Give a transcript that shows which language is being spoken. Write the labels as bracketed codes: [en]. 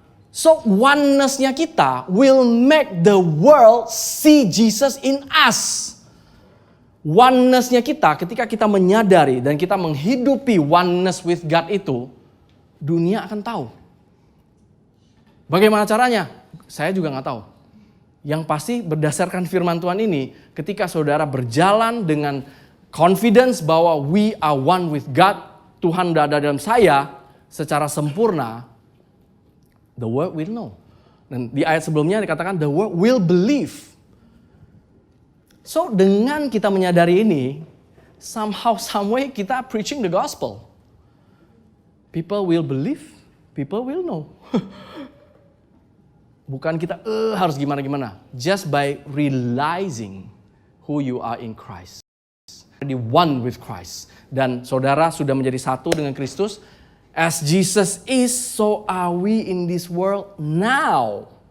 [en] So oneness-nya kita will make the world see Jesus in us. [id] Oneness-nya kita ketika kita menyadari dan kita menghidupi [en] oneness with God [id] itu, dunia akan tahu. Bagaimana caranya? Saya juga gak tahu. Yang pasti berdasarkan firman Tuhan ini, ketika saudara berjalan dengan confidence bahwa [en] we are one with God, [id] Tuhan ada dalam saya secara sempurna, [en] the world will know. [id] Dan di ayat sebelumnya dikatakan [en] the world will believe. [id] So dengan kita menyadari ini, [en] somehow, some way [id] kita [en] preaching the gospel. People will believe, people will know. [id] Bukan kita harus gimana-gimana. [en] Just by realizing who you are in Christ. Already one with Christ. [id] Dan saudara sudah menjadi satu dengan Kristus. [en] As Jesus is, so are we in this world now.